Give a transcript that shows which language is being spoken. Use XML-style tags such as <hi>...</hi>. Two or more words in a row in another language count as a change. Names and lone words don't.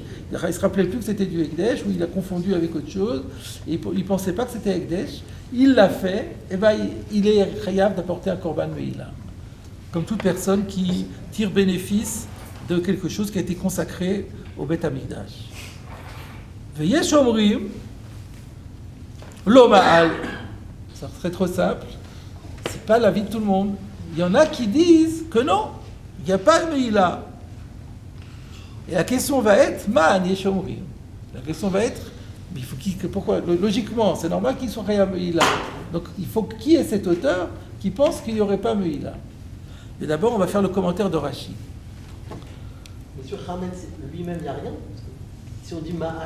<fr>Il ne se rappelait plus que c'était du Ekdesh, ou il a confondu avec autre chose, et il ne pensait pas que c'était Ekdesh. Il l'a fait, et ben il est chayav d'apporter un</fr> <he>קרבן מעילה.</he> <fr>Comme toute personne qui tire bénéfice de quelque chose qui a été consacré au</fr> <he>בית המקדש. ויש אומרים לא מעל.</he> <fr>Ça serait trop simple. C'est pas l'avis de tout le monde. Il y en a qui disent que non, il n'y a pas de Meila. Et la question va être,</fr> <he>מאן יש אומרים.</he> <fr>La question va être, mais il faut pourquoi? Logiquement, c'est normal qu'il soit</fr> <he>חייב מעילה.</he> <fr>Donc il faut qui est cet auteur qui pense qu'il n'y aurait pas Meila. Mais d'abord, on va faire le commentaire de Rashi. Mais sur Chametz lui-même, il n'y a rien. Si on dit Ma'al,</fr>